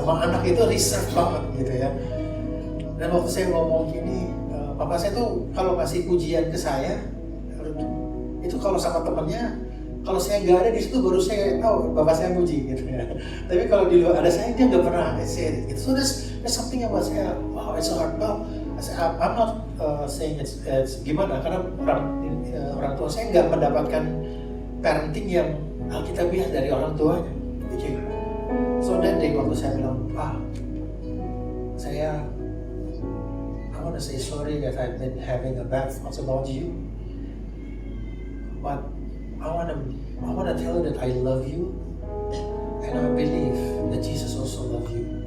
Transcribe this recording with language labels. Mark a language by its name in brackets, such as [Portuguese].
[Indonesian] Sama anak itu reserve banget, gitu ya. Dan waktu saya ngomong gini, papa saya tuh kalau kasih pujian ke saya, itu kalau sama temennya, kalau saya nggak ada di situ baru saya tahu bapak saya puji, gitu ya. Tapi kalau di luar ada saya, dia nggak pernah [English] say it. So there's something about [Indonesian] saya, [English] wow, it's so hard. Well, I'm not saying it's [Indonesian] gimana, karena orang tua saya nggak mendapatkan parenting yang alkitabiah dari orang tuanya. [English] Okay. So that day [Indonesian] waktu saya bilang, [English] I want to say sorry that I've been having a bad thoughts about you, but I want to tell you that I love you, and I believe that Jesus also love you.